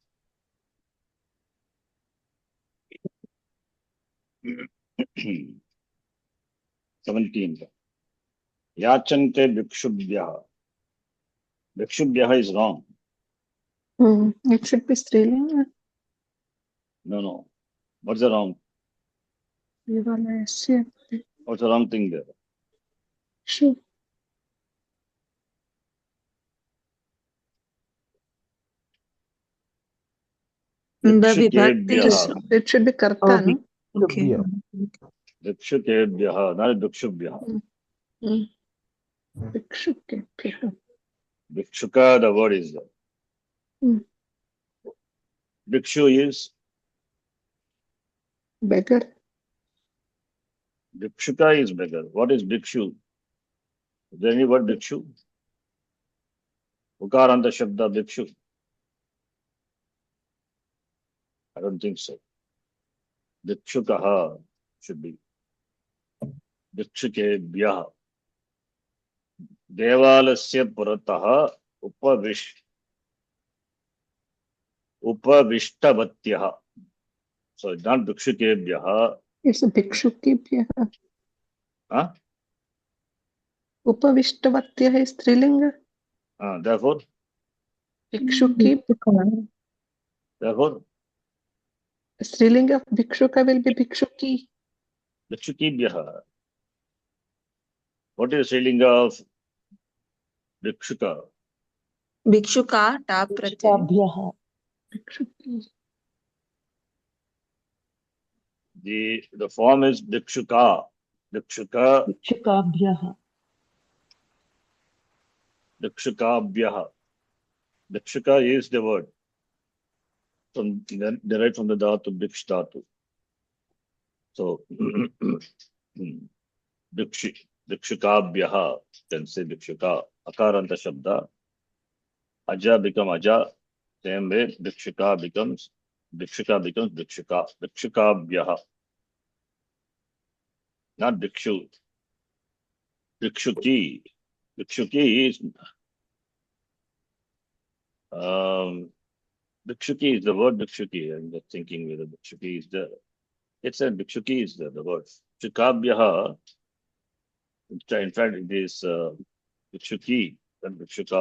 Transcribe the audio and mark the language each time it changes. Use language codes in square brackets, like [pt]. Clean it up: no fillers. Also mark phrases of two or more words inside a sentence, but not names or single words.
[en] Hmm. 17. [sa] Yachante bhikshubhyah. [en] Bhikshubhyah is wrong. It should be Strilinga. No. What's the wrong? Devalayasya What's the wrong thing there? Bhikshu. The vibhakti Bhikshukebhyah. is It should be Karta, no? okay. Yeah. Bhikshukebhyah, not bhikshubhyah. Bhikshukebhyah. Bhikshuka, the word is there. Bhikshu is, Beggar. Bhikshuka is beggar. What is bhikshu? Is there any word bhikshu? [sa] Ukaranta shabda bhikshu. [en] I don't think so. Bhikshukaha should be. Bhikshukebhyah. [sa] Devalasya purataha upavishtavatyaha. [en] So it's not bhikshukebhyah. It's a Bhikshukebhyah. Huh? Upavishtavatya is Strilinga. Therefore, Strilinga of Bhikshuka will be Bhikshuki. bhikshukebhyah. What is the Srilinga of bhikshuka? [sa] Bhikshuka ta pratyay. Bhikshuki. [en] The form is bhikshuka. [sa] Bhikshuka. Bhikshukabhyah. [en] Bhikshuka is the word. Derived from the [sa] dhatu bhiksh dhatu. [en] So bhikshukabhyah, can say bhikshuka. [sa] Akaranta shabda. [en] Aja become aja. Same way bhikshuka becomes bhikshuka. Bhikshukabhyah. Not bhikshu. Bhikshuki. Bhikshuki is Bhikshuki is the word Bhikshuki. I'm just thinking whether Bhikshuki is there. It said Bhikshuki is there, the word. Bhikshukabhyaha. In fact, it is Bhikshuki and Bhikshuka.